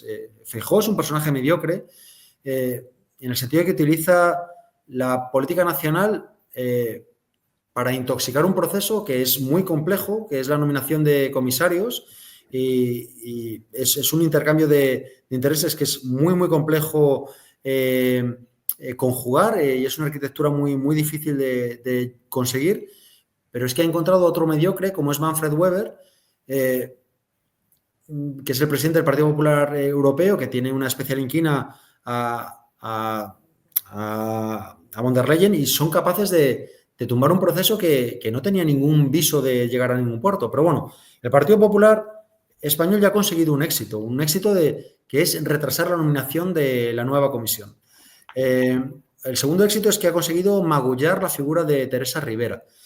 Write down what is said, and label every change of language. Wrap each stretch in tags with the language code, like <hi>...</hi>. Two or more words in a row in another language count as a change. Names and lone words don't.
<es>Feijóo es un personaje mediocre en el sentido de que utiliza la política nacional para intoxicar un proceso que es muy complejo, que es la nominación de comisarios, y es un intercambio de intereses que es muy, muy complejo conjugar y es una arquitectura muy, muy difícil de conseguir. Pero es que ha encontrado otro mediocre, como es Manfred Weber, que es el presidente del Partido Popular Europeo, que tiene una especial inquina a von der Leyen, y son capaces de tumbar un proceso que no tenía ningún viso de llegar a ningún puerto. Pero bueno, el Partido Popular Español ya ha conseguido un éxito que es retrasar la nominación de la nueva comisión. El segundo éxito es que ha conseguido magullar la figura de Teresa Rivera.</es>